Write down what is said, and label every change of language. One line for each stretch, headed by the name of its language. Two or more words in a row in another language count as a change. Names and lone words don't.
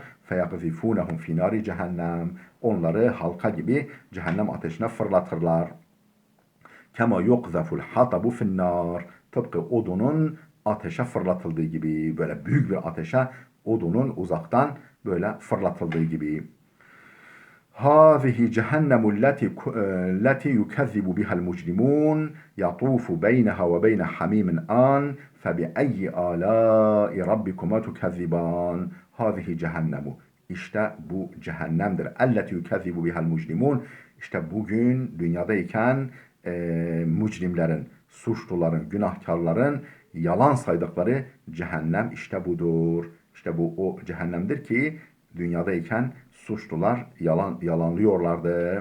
Arabic: فيقذفونهم في نار جهنم.
Turkish: Onları halka gibi cehennem ateşine fırlatırlar.
Arabic: كما يقذف الحطب في النار.
Turkish: Tıpkı odunun ateşe fırlatıldığı gibi, böyle büyük bir ateşe odunun uzaktan böyle fırlatıldığı gibi.
Arabic: هذه جهنم التي يكذب بها المجرمون يطوف بينها وبين حميم آن فبأي آلاء ربكما تكذبان هذه جهنم
Turkish: işte bu cehennemdir.
Arabic: التي يكذب بها المجرمون.
Turkish: İşte bugün dünyadayken mücrimlerin, suçluların, günahkarların yalan saydıkları cehennem işte budur. İşte bu o cehennemdir ki dünyadayken suçlular yalanlıyorlardı.